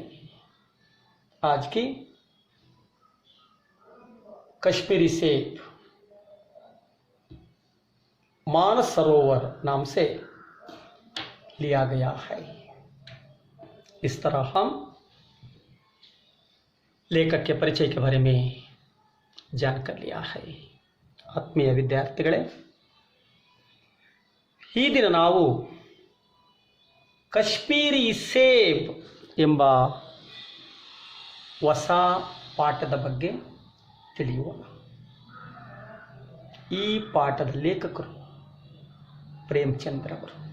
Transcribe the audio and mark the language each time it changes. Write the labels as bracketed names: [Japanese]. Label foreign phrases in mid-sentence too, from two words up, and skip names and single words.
[Hindi] आज की कश्मीरी सेब मानस सरोवर नाम से लिया गया है। इस तरह हम लेखक के परिचय के बारे में जानकर लिया है। [Kannada] ಆತ್ಮೀಯ ವಿದ್ಯಾರ್ಥಿಗಳೇ, ಈ ದಿನ ನಾವು ಕಾಶ್ಮೀರಿ ಸೇಬ್ ಎಂಬ ಹೊಸ ಪಾಠದ ಬಗ್ಗೆ ತಿಳಿಯೋಣ. ಈ ಪಾಠದ ಲೇಖಕರು ಪ್ರೇಮಚಂದ್ರವರು.